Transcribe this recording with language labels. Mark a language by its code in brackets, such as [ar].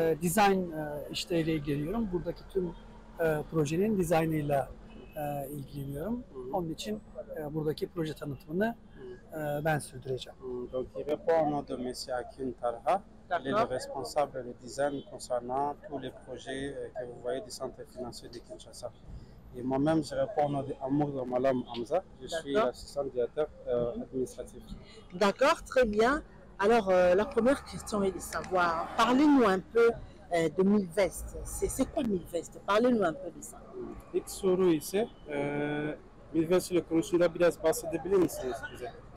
[tr] Design işleriyle ilgileniyorum. Buradaki tüm projenin dizaynıyla ilgileniyorum. Onun için buradaki proje tanıtımını ben sürdüreceğim. [fr] Donc, il répond au nom de M. Akin Tarha. Il est le responsable de design concernant tous les projets que vous voyez du centre financier de Kinshasa. Et moi-même, je réponds au nom de Amour Malam Hamza. Je suis l'assistant directeur administratif. D'accord, très bien. Alors, la première question est de savoir, parlez-nous un peu de Milvest. C'est quoi Milvest? Parlez-nous un peu de ça. [tr] İlk soru ise Milvest ile konusunda biraz bahsedebilir misiniz bize?